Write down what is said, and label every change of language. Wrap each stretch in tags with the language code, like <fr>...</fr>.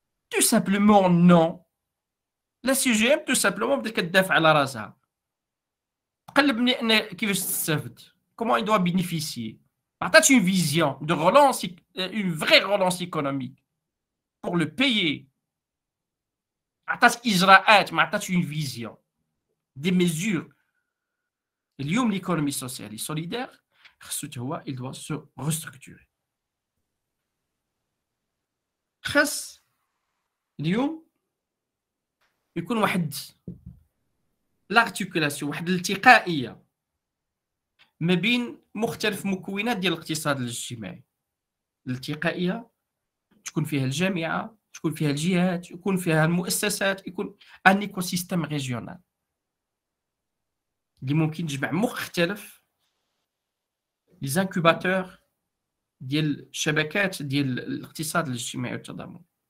<fr>Tout simplement non. La CGM tout simplement</fr> <ar>بدات كتدافع على راسها، تقلب كيفاش تستافد،</ar> <fr>comment il doit bénéficier.</fr> <ar>ما عطاتش</ar> <fr>une vision de relance, une vraie relance économique pour le payer.</fr> <ar>عطات إجراءات، ما عطاتش</ar> <fr>une vision des mesures.</fr> <ar>اليوم</ar> <fr>l'économie sociale et solidaire</fr> <ar>خصو هو</ar> <fr>il doit se restructurer.</fr> <ar>خاص اليوم يكون واحد لارتيكولاسيون، واحد الالتقائيه ما بين مختلف مكونات ديال الاقتصاد الاجتماعي. الالتقائيه تكون فيها الجامعه، تكون فيها الجهات، يكون فيها المؤسسات، يكون ان ايكو سيستيم ريجيونال اللي ممكن تجمع مختلف لي زانكوباتور ديال الشبكات ديال الاقتصاد الاجتماعي والتضامن.</ar>